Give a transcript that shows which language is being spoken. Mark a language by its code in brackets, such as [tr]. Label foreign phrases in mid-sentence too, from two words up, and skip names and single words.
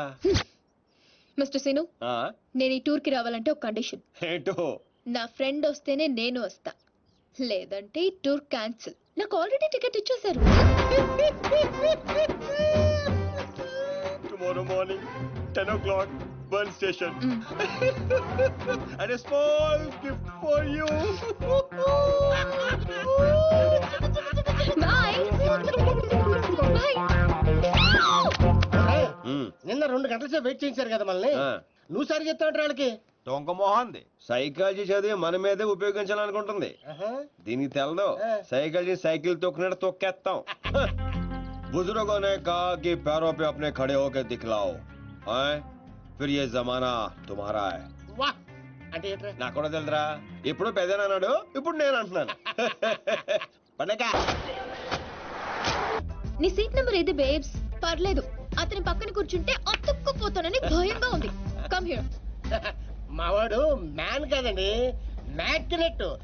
[te] మిస్టర్ సీను, నేను ఈ టూర్ కి రావాలంటే ఒక కండిషన్. ఏంటో? నా ఫ్రెండ్ వస్తేనే నేను వస్తా, లేదంటే ఈ [en] tour cancel. [te] నాకు [en] already ticket [te] ఇచ్చేశారు. [en] Tomorrow morning 10 o'clock Bern station. And a small gift for you. Bye. [te] నిన్న 2 గంటల సేపు వెయిట్ చేయించారు కదా మనల్ని. నువ్వు సరి చెప్తావు వాళ్ళకి. దొంగ మొహంది. సైకాలజీ చదివి మన మీదే ఉపయోగించాలనుకుంటుంది. దీనికి తెలదు. [en] psychology cycle [te] తొక్కినట్టు తొక్కేస్తాం. [hi] बुजुर्गों ने कहा कि पैरों पे अपने खड़े होकर दिखलाओ, फिर ये जमाना तुम्हारा है. [te] నాకు కూడా తెలుదురా. ఇప్పుడు పెద్దనా అన్నాడు, ఇప్పుడు నేను అంటున్నాను. నీ [en] seat number [te] ఏది బేబ్స్? పర్లేదు, అతని పక్కన కూర్చుంటే అతుక్కుపోతానని భయంగా ఉంది. [en] Come here. [te] మావాడు మ్యాన్ కాదండి, మ్యాగ్నెట్.